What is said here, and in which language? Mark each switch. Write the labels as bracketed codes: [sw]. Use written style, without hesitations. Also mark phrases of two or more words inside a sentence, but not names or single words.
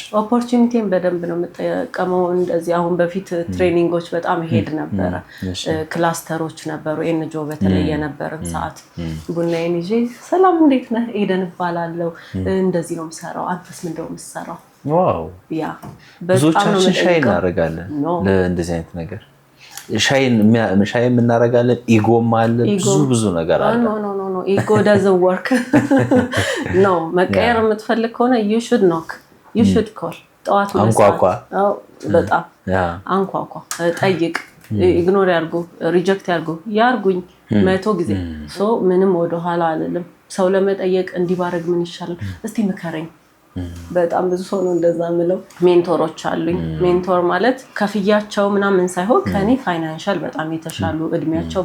[am] ኦፖርቹኒቲን በደንብ ነው የምጠቀመው። እንደዚህ አሁን በፊት ትሬኒንጎች በጣም ሄድ ነበረ። ክላስተሮች ነበሩ። ኤንጂኦ በተለይ የነበረን ሰዓት ቡናዬን ይዤ ሰላም እንዴት ነህ ኤደን እባላለሁ፣ እንደዚህ ነው የምሰራው፣ አንተስ ምንድን ነው የምትሰራው? ዋው ያ ብዙዎቻችን ሻይ እናደርጋለን ለእንደዚህ አይነት ነገር። ሻይ የምናደርጋለን። ኢጎም አለ፣ ብዙ ነገር አለ። [en] no ego doesn't work [am] ነው። መቀየር የምትፈልግ ከሆነ [en] you should knock, you should call። [am] ጠዋት አንኳኳ፣ በጣም አንኳኳ፣ ጠይቅ። ኢግኖር ያርጉ፣ ሪጀክት ያርጉኝ 100 ጊዜ። ምንም ወደኋላ አልልም። ሰው ለመጠየቅ እንዲባረግ ምን ይሻላል እስቲ ምከረኝ። በጣም ብዙ ሰው ነው እንደዛ ምለው። ሜንቶሮች አሉኝ። ሜንቶር ማለት ከፍያቸው ምናምን ሳይሆን ከኔ ፋይናንሻል በጣም የተሻሉ እድሜያቸው